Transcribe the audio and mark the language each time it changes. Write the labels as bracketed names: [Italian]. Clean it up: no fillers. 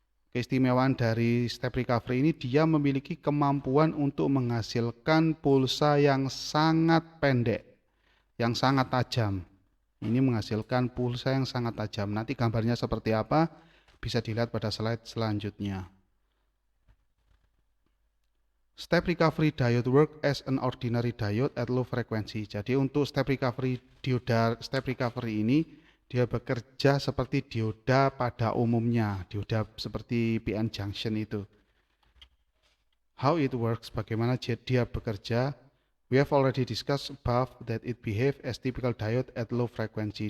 [Indonesian] Keistimewaan dari step recovery ini, dia memiliki kemampuan untuk menghasilkan pulsa yang sangat pendek, yang sangat tajam. Ini menghasilkan pulsa yang sangat tajam. Nanti gambarnya seperti apa bisa dilihat pada slide selanjutnya. [English] Step recovery diode work as an ordinary diode at low frequency. [Indonesian] Jadi untuk step recovery dioda step recovery ini dia bekerja seperti dioda pada umumnya, dioda seperti PN junction itu. [English] How it works, [Indonesian] bagaimana dia bekerja? [English] We have already discussed above that it behave as typical diode at low frequency.